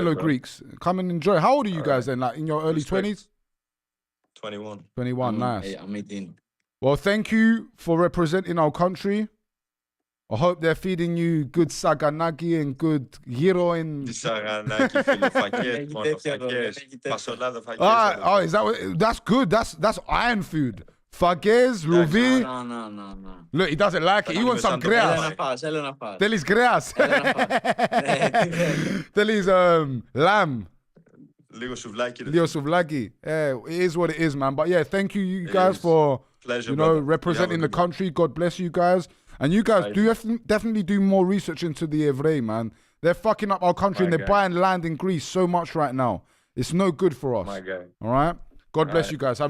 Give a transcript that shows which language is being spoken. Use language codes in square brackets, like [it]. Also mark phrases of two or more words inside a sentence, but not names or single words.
[en] fellow right, Greeks. Come and enjoy. How old are you guys then? Like in your early 20s? 21. 21, nice. Hey, I'm 18. Well, thank you for representing our country. I hope they're feeding you good saganagi and good gyro and... Saganagi, [el] φίλε, φακές, μόνο φακές. Πασολάδα φακές. [en] Oh, is that what... That's good. That's iron food. [el] Φακές, λουβί. [en] No. Look, he doesn't like it. He wants some [el] κρέας. Έλα να φας. Θέλεις κρέας. Θέλεις lamb. Λίγο σουβλάκι. Λίγο σουβλάκι. [en] It is what it is, man. But yeah, thank you guys for... Pleasure, you know, brother. representing the country. God bless you guys. And you guys do definitely do more research into the Evrei, man. They're fucking up our country and they're buying land in Greece so much right now. It's no good for us. My guy. All right? God bless you guys. Have a